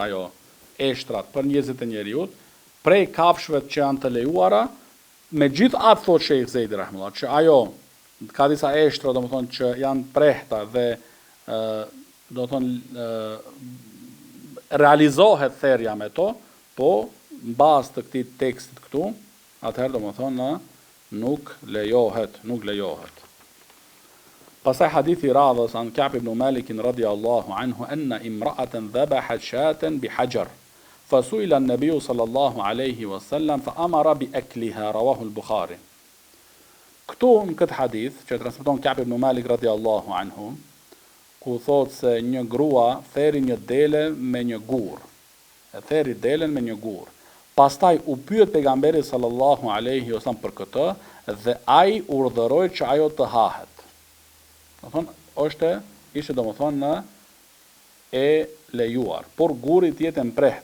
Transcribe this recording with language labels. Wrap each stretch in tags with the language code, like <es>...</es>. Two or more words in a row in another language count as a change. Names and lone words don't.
<sq>ajo eshtrat për njerëzit e njeriut, prej kafshëve që janë të lejuara, me gjithë atë thot Shekh Zejdi rahimahullah, që ajo ka disa eshtra do thonë që janë prehta dhe do thonë realizohet therja me to, po në bazë të këtij tekstit këtu, atëherë do thonë nuk lejohet. Pasaj hadithi radhës</sq> <ar>عن كعب بن مالك رضي الله عنه أن امرأة ذبحت شاة بحجر فسئل النبي صلى الله عليه وسلم فأمر بأكلها رواه البخاري.</ar> <sq>Këtu në këtë hadith që transmeton Ka'b ibn Malik</sq> <ar>رضي الله عنه,</ar> <sq>ku thot se një grua theri një dele me një gur. E theri delen me një gur. Pastaj u pyet pejgamberi</sq> <ar>صلى الله عليه وسلم</ar> <sq>për këtë dhe ai urdhëroi që ajo të hahet. Do thonë ishte domethënë në e lejuar, por guri të jetë mpreht.</sq>